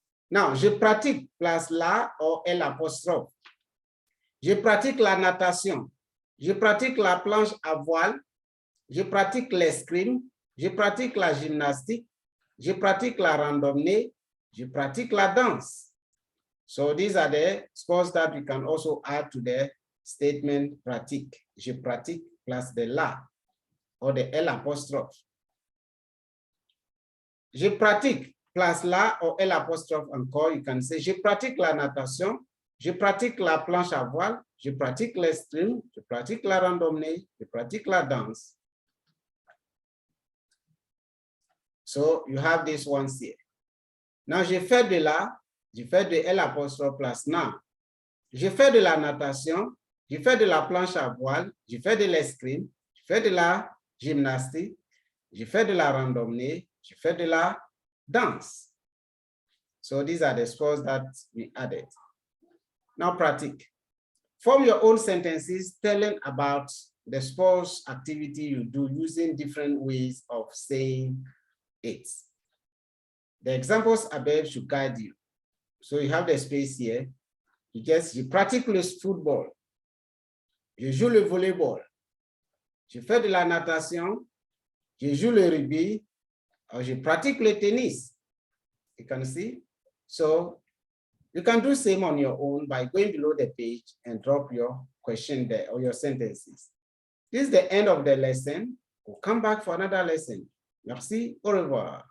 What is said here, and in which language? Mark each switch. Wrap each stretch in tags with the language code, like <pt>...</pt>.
<fr>Now, je pratique plus la or L'. Je pratique la natation. Je pratique la planche à voile. Je pratique l'escrime. Je pratique la gymnastique. Je pratique la randonnée. Je pratique la danse.</fr> <en>So these are the sports that we can also add to the statement pratique.</en> <fr>Je pratique plus de la or the L'. Je pratique plus la or L' encore.</fr> <en>You can say,</en> <fr>je pratique la natation. Je pratique la planche à voile. Je pratique l'escrime. Je pratique la randonnée. Je pratique la danse.</fr> <en>So you have this ones here.</en> <fr>Now, je fais de L' plus na. Je fais de la natation. Je fais de la planche à voile. Je fais de l'escrime. Je fais de la gymnastique. Je fais de la randonnée. Je fais de la danse.</fr> <en>So these are the sports that we added. Now, pratique. Form your own sentences telling about the sports activity you do using different ways of saying it. The examples above should guide you. So you have the space here.</en> <fr>Je pratique le football. Je joue le volleyball. Je fais de la natation. Je joue le rugby. Or je pratique le tennis.</fr> <en>You can see. So you can do same on your own by going below the page and drop your question there or your sentences. This is the end of the lesson. We'll come back for another lesson.</en> <fr>Merci. Au revoir.</fr>